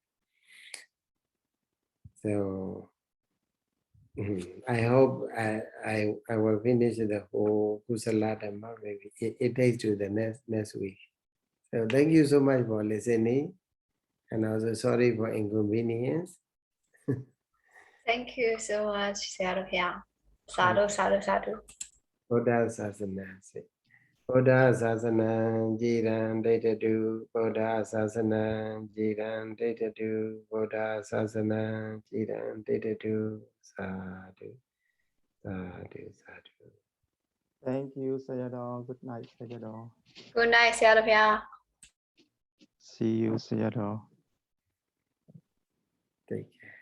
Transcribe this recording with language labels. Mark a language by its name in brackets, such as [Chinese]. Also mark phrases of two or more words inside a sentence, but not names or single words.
[English] So I hope I will finish the whole [Pali] Kusala Dhamma. [English] Maybe it takes to the next week. So thank you so much for listening, and also sorry for inconvenience. Thank you so much, Sayadaw. [Pali] Sadhu, sadhu, sadhu. Buddha Sasana. Buddha Sasana Jiran Datadu. Buddha Sasana Jiran Datadu. Buddha Sasana Jiran Datadu. Sadhu. Sadhu. Sadhu. [English] Thank you, Sayadaw. Good night, Sayadaw. Good night, Sayadaw. See you, Sayadaw. Take care.